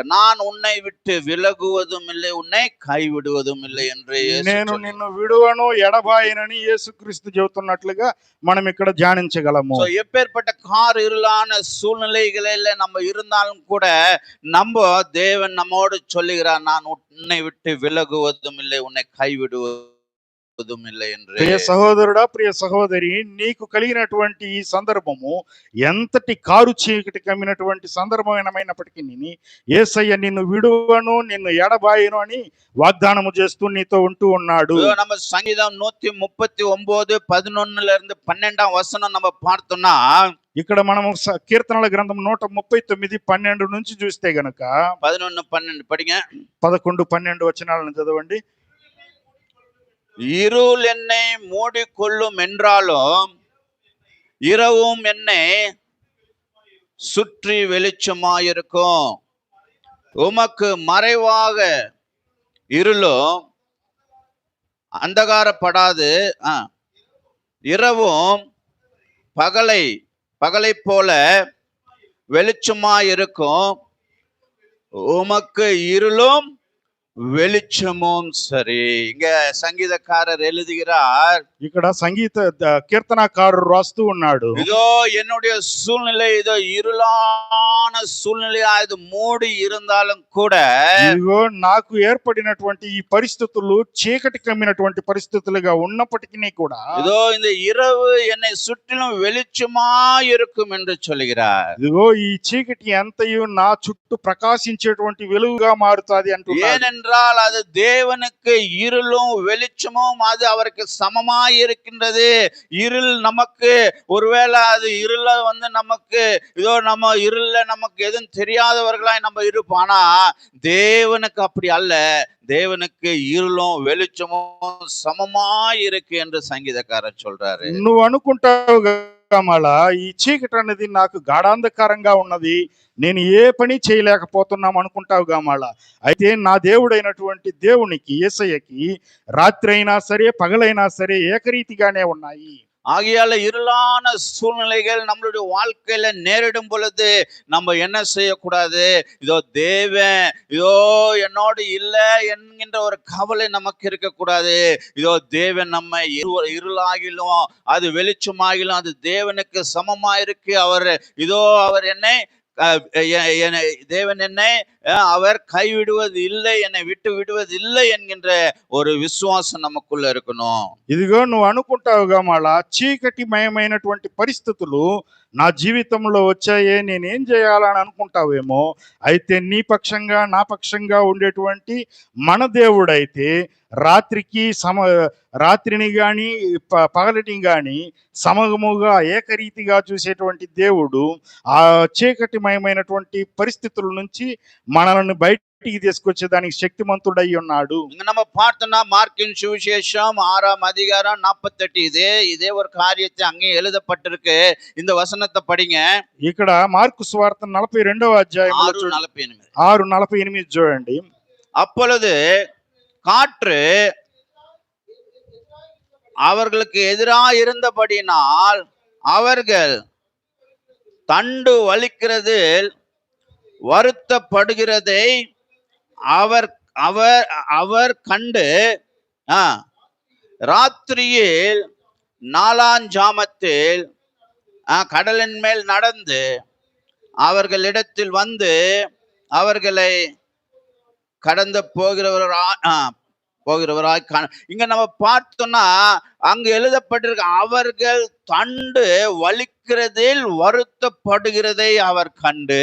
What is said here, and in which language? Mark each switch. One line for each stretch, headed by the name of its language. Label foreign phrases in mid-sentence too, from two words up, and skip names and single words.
Tamil: நான் உன்னை விட்டு விலகுவதும் இல்லை, உன்னை கைவிடுவதும் இல்லை என்று
Telugu: నేను నిన్ను విడువను ఎడబాయనని యేసుక్రీస్తు చెబుతున్నట్లుగా మనం ఇక్కడ ధ్యానించగలము.
Tamil: సో எப்பேற்பட்ட இருளான சூழ்நிலைகளில நம்ம இருந்தாலும் கூட நம்ம தேவன் நம்மோடு சொல்லுகிறார், நான் உன்னை விட்டு விலகுவதும் இல்லை, உன்னை கைவிடுவதும் இல்லை என்று.
Telugu: ప్రియ సహోదరుడా, ప్రియ సహోదరి, నీకు కలిగినటువంటి ఈ సందర్భము ఎంతటి కారు చీకటి కమ్మినటువంటి సందర్భమైనప్పటికీ యేసయ్య నిన్ను విడువను, నిన్ను ఎడబాయను అని వాగ్దానము చేస్తూ నీతో ఉంటూ ఉన్నాడు.
Tamil: நம்ம சங்கீதம் 139:11 நம்ம பார்த்தோம்னா,
Telugu: ఇక్కడ మనము కీర్తనల గ్రంథం 139:12 నుంచి చూస్తే గనక
Tamil: 11-12 படிங்க.
Telugu: 11-12 వచనాలను చదవండి.
Tamil: இருள் என்னை மூடிக்கொள்ளும் என்றாலும் இரவும் என்னை சுற்றி வெளிச்சமாயிருக்கும், உமக்கு மறைவாக இருளும் அந்தகாரப்படாது, இரவும் பகலை போல வெளிச்சமாயிருக்கும், உமக்கு இருளும் வெளிச்சமும் சரி. இங்க சங்கீதக்காரர் எழுதுகிறார்,
Telugu: ఇక్కడ సంగీత కీర్తనకారుడు రాస్తూ ఉన్నాడు,
Tamil: இதோ என்னுடைய சூழ்நிலை இதோ இருளான சூழ்நிலையா இது மூடி இருந்தாலும் கூட,
Telugu: ఇదిగో నాకు ఏర్పడినటువంటి ఈ పరిస్థితులు చీకటి కమ్మినటువంటి పరిస్థితులుగా ఉన్నప్పటికీ కూడా
Tamil: இதோ இந்த இரவு என்னை சுற்றிலும் வெளிச்சமா இருக்கும் என்று சொல்கிறார்.
Telugu: ఇదిగో ఈ చీకటి అంతయు నా చుట్టూ ప్రకాశించేటువంటి వెలుగుగా మారుతాది అంటున్నాడు.
Tamil: அது தேவனுக்கு இருளும் வெளிச்சமும் அது அவருக்கு சமமாய் இருக்கின்றது. இருள் நமக்கு ஒருவேளை அது இருள நமக்கு இதோ நம்ம இருள நமக்கு எதுவும் தெரியாதவர்களாய் நம்ம இருப்பானா, தேவனுக்கு அப்படி அல்ல. தேவனுக்கு இருளும் வெளிச்சமும் சமமாய் இருக்கு என்று சங்கீதக்காரர் சொல்றாரு.
Telugu: నువ్వు అనుకుంటావు మళ్ళా ఈ చీకటి అనేది నాకు గాఢాంధకారంగా ఉన్నది, నేను ఏ పని చేయలేకపోతున్నాం అనుకుంటావుగా మళ్ళా. అయితే నా దేవుడైనటువంటి దేవునికి, యేసయ్యకి రాత్రి అయినా సరే పగలైనా సరే ఏకరీతిగానే ఉన్నాయి.
Tamil: ஆகையால இருளான சூழ்நிலைகள் நம்மளுடைய வாழ்க்கையில நேரிடும் பொழுது நம்ம என்ன செய்யக்கூடாது, இதோ தேவன் இதோ என்னோடு இல்லை என்கின்ற ஒரு கவலை நமக்கு இருக்கக்கூடாது. இதோ தேவன் நம்ம இருளாகிலும் அது வெளிச்சமாகிலும் அது தேவனுக்கு சமமா இருக்கு. அவர் என்னை தேவன் என்னை அவர் கைவிடுவது இல்லை, என்னை விட்டு விடுவது இல்லை என்கின்ற ஒரு விசுவாசம் நமக்குள்ள இருக்கணும்.
Telugu: ఇదిగో నువ్వు అనుకుంటావుగా మళ్ళా చీకటి మయమైనటువంటి పరిస్థితులు నా జీవితంలో వచ్చాయే, నేనేం చేయాలని అనుకుంటావేమో. అయితే నీ పక్షంగా నా పక్షంగా ఉండేటువంటి మన దేవుడైతే రాత్రిని గాని పగలిని గాని సమముగా ఏకరీతిగా చూసేటువంటి దేవుడు ఆ చీకటిమయమైనటువంటి పరిస్థితుల నుంచి మనల్ని బయటికి తీసుకొచ్చేదానికి శక్తిమంతుడై ఉన్నాడు.
Tamil: நம்ம பார்த்தோம்னா మార్కిన్ సువిశేషం 6:48 இதே ஒரு காரியத்தை அங்கே எழுதப்பட்டிருக்கு. இந்த வசனத்தை படிங்க.
Telugu: ఇక్కడ మార్కు సువార్త 42వ అధ్యాయం 6:48 చూడండి.
Tamil: அப்பொழுது காற்று அவர்களுக்கு எதிராக இருந்தபடினால் அவர்கள் தண்டு வலிக்கிறதில் வருத்தப்படுகிறதை அவர் கண்டு ராத்திரியில் 4ஆம் ஜாமத்தில் கடலின் மேல் நடந்து அவர்களிடத்தில் வந்து அவர்களை கடந்து போகிறவராய் இங்க நம்ம பார்த்தோம்னா அங்க எழுதப்பட்டிருக்க அவர்கள் தண்டு வலிக்கிறதில் வருத்தப்படுகிறதை அவர் கண்டு.